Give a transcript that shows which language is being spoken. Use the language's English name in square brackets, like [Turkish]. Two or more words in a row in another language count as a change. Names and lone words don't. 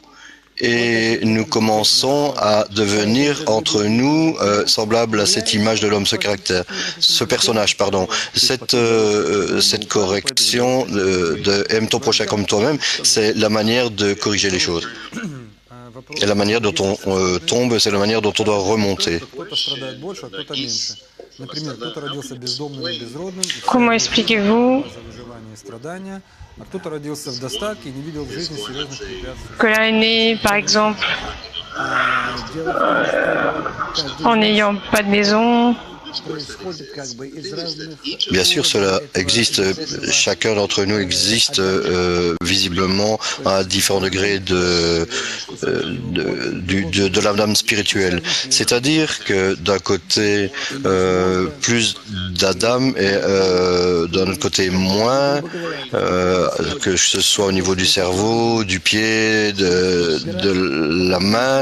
[French] Et nous commençons à devenir entre nous semblables à cette image de l'homme, ce caractère, ce personnage, pardon. Cette correction de aime ton prochain comme toi-même, c'est la manière de corriger les choses. Et la manière dont on tombe, c'est la manière dont on doit remonter. [Russian] Кто-то страдает больше, а кто-то меньше. Например, кто-то родился бездомным и безродным, и [French] comment expliquez-vous [Russian] за выживание и страдания, а кто-то родился в достатке и не видел в жизни серьезных препятствий. [French] que l'un est né, par exemple, [Russian] Дело в том, что [French] en n'ayant pas de maison, [Russian] происходит как бы из разных... [French] Bien sûr, cela existe. Chacun d'entre nous existe visiblement à différents degrés de l'âme spirituelle. C'est-à-dire que d'un côté, plus d'Adam et d'un autre côté moins, que ce soit au niveau du cerveau, du pied, de la main.